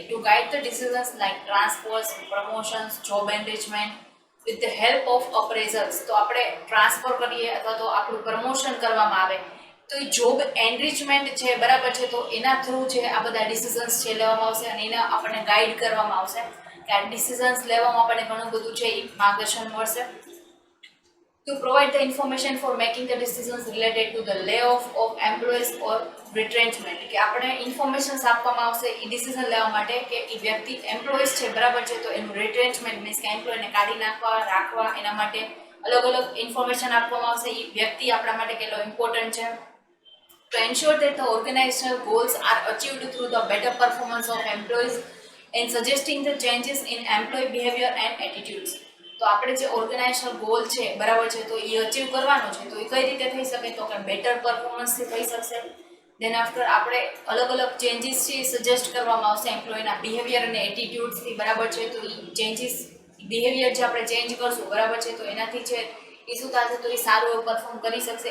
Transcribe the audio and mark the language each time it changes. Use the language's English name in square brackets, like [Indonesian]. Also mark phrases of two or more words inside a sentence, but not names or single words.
[English] To guide the decisions like transfers, promotions, job enrichment with the help of appraisals. [Gujarati] તો આપણે ટ્રાન્સફર કરીએ અથવા તો આપણું પ્રમોશન કરવામાં આવે તો એ [English] job enrichment [Gujarati] છે, બરાબર છે, તો એના થ્રુ છે આ બધા ડિસિઝન્સ છે લેવામાં આવશે અને એને આપણને ગાઈડ કરવામાં આવશે કે આ ડિસિઝન્સ લેવામાં આપણને ઘણું બધું છે એ માર્ગદર્શન મળશે. [English] To provide the information for making the decisions related to the layoff of employees or retrenchment. [Gujarati] કે આપણે ઇન્ફોર્મેશન્સ આપવામાં આવશે એ ડિસિઝન લેવા માટે કે એ વ્યક્તિ એમ્પ્લોઈઝ છે, બરાબર છે, તો એનું [English] retrenchment means [Gujarati] કે એમ્પ્લોયને કાઢી નાખવા, રાખવા, એના માટે અલગ અલગ ઇન્ફોર્મેશન આપવામાં આવશે. એ વ્યક્તિ આપણા માટે કેટલો ઇમ્પોર્ટન્ટ છે. [English] To ensure that the organizational goals are achieved through the better performance of employees and suggesting the changes in employee behavior and attitudes. [Gujarati] તો આપણે જે [English] organizational goal [Gujarati] છે, બરાબર છે, તો એ અચીવ કરવાનો છે. તો એ કઈ રીતે થઈ શકે, તો કે બેટર પરફોર્મન્સથી થઈ શકશે. [English] then after [Gujarati] આપણે અલગ અલગ ચેન્જીસ છે સજેસ્ટ કરવામાં આવશે એમ્પ્લોયના બિહેવિયર અને એટીટ્યુડ્સથી, બરાબર છે. તો એ [English] changes behavior [Gujarati] જે આપણે ચેન્જ કરશું, બરાબર છે, તો એનાથી છે એ શું થશે, તો એ સારું એવું પરફોર્મ કરી શકશે.